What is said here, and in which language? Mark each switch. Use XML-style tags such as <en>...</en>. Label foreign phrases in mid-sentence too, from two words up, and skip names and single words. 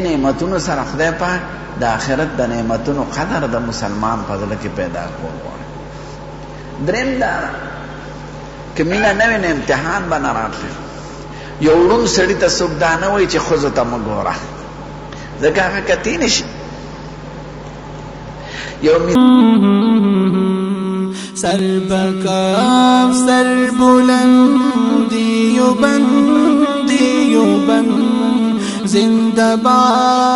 <ps>نو دې نعمتونو سره خدای پاک د آخرت د نعمتونو قدر د مسلمان په زړه کې پیدا کول غواړي. دریم دا که مینه نه وي نو امتحان به نه راتلی. یو ړوند سړي ته څوک دا نه وایي چې ښځو ته مه ګوره، ځکه هغه کتی نه شي. یو</ps> <ur>سر بکاف سر بلندی و بندی و بند زندہ باد</ur>